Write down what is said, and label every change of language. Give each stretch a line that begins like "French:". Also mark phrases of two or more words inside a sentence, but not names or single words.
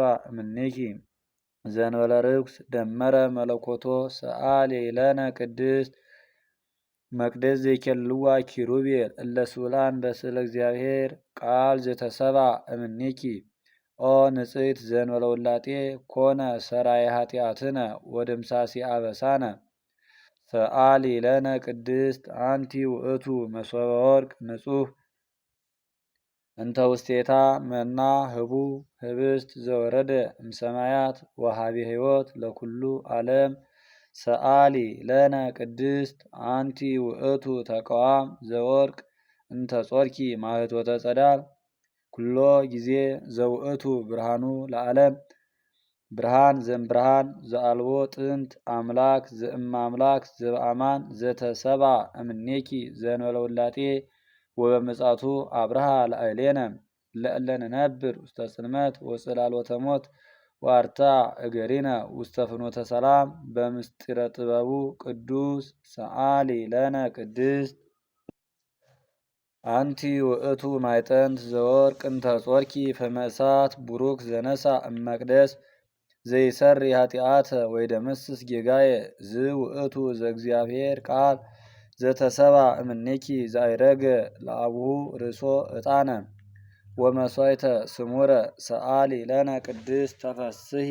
Geez: እምኔኪ ዘእንበለ ርኩስ ደመረ መለኮቶ ሰአሊ ለነ ቅድስት መቅደስ ዘይኬልዋ ኪሩቤል እለ ስኡላን በስእለ እግዚአብሔር ቃል ዘተሰባ እምኔኪ ኦ ንጽሕት ዘእንበለ ውላጤ ኮነ ሰራየ ኃጢአትነ ወደምሳሴ አበሳነ ሰአሊ ለነ ቅድስት አንቲ ውእቱ መሶበ ወርቅ ንጹሕ እንተ ውስቴታ መና ህቡ ህብስት ዘወረደ እምሰማያት ወሃቤ ሕይወት ለኩሉ ዓለም ሰአሊ ለነ ቅድስት አንቲ ውእቱ ተቀዋም ዘወርቅ እንተ ጾርኪ ማህቶተ ጸዳል ኩሎ ጊዜ ዘውእቱ ብርሃኑ ለዓለም ብርሃን ዘእምብርሃን ዘአልቦ ጥንት አምላክ ዘእመ አምላክ ዘበአማን ዘተሰባ እምኔኪ ዘእንበለ ውላጤ ወበምጽአቱ አብርሃ ለአይሌነ ለእለ ንነብር ውስተ ጽልመት ወጽላሎተ ሞት ዋርታ እገሪነ ውስተ ፍኖተ ሰላም በምስጢረ ጥበቡ ቅዱስ ሰአሊ ለነ ቅድስት አንቲ ውእቱ ማዕጠንት ዘወርቅ እንተ ጾርኪ ፍመ እሳት ቡሩክ ዘነሳ እመቅደስ ዘይሰሪ ኃጢአተ ወይደመስስ ጌጋየ ዝውእቱ ዘእግዚአብሔር ቃል ዘተሰባ እምኔኪ ዘአይረገ ለአቡሁ ርእሶ ዕጣነ ወመሥዋዕተ ስሙረ ሰአሊ ለነ ቅድስት ተፈስሒ